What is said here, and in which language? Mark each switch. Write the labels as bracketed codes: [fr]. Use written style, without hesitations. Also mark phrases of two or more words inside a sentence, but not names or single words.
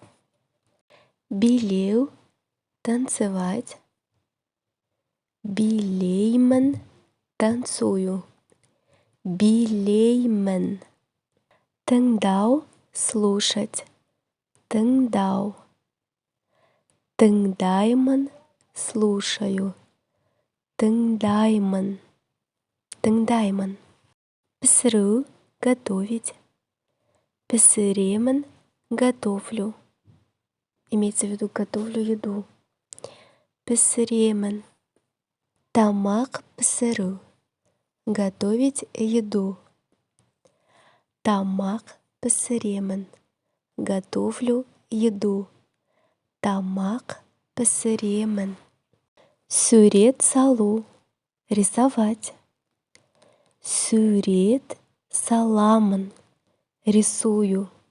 [kk] Билеу — танцевать, билеймін — танцую, билеймін. Тыңдау — слушать, тыңдау. Тыңдаймын — слушаю, тыңдаймын, тыңдаймын. Пісіру — [ru] готовить, пісіремін — готовлю. Имеется в виду готовлю еду. [kk] Пісіремін. Тамақ пісіру — [ru] готовить еду. [kk] Тамақ пісіремін — [ru] готовлю еду. [kk] Тамақ пісіремін. Сурет салу — рисовать. Сурет саламын — рисую.